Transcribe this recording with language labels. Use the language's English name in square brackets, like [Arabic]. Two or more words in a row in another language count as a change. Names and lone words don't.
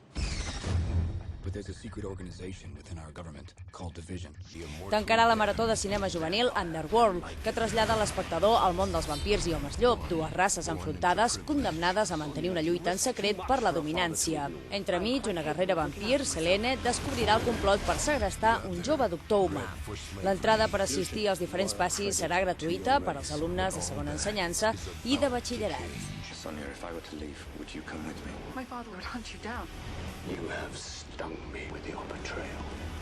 [Catalan] Tancarà la marató de cinema juvenil Underworld, que trasllada l'espectador al món dels vampirs i homes llop, dues races enfrontades condemnades a mantenir una lluita en secret per la dominància. Entremig, una guerrera vampir, Selene, descobrirà el complot per segrestar un jove doctor humà. L'entrada per assistir als diferents passis serà gratuïta per als alumnes de segona ensenyança i de batxillerat. [English] Sonia, if I were to leave, would you come with me? My father would hunt you down. You have stung me with your betrayal.